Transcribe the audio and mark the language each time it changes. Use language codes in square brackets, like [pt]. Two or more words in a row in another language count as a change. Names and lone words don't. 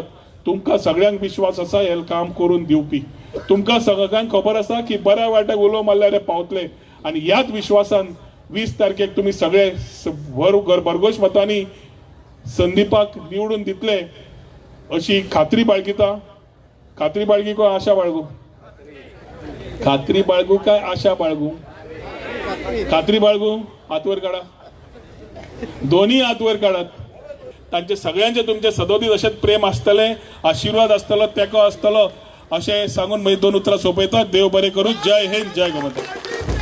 [kok] तुमकां सगळ्यांक विश्वास आसा हे काम करून दिवपी. तुमकां सगळ्यांक खबर आसा की बऱ्या वायटाक उलो मारल्यार हे पावतले. आणि ह्याच विश्वासान 20 तारखेक तुम्ही सगळे भरघोश मतांनी संदीपाक निवडून दितले अशी खात्री बाळगिता. खात्री बाळगी काय आशा बाळगू? खात्री बाळगू काय आशा बाळगू? खात्री बाळगू. हात वर काढा, दोन्ही हात वर काढात. तांचे सगळ्यांचे तुमचे सदोदीत अशेंच प्रेम आसतले, आशीर्वाद आसतलो, तेको आसतलो अशें सांगून मागीर 2 उतरां सोंपयतात. देव बरें करूं. जय हिंद, जय गोमाता.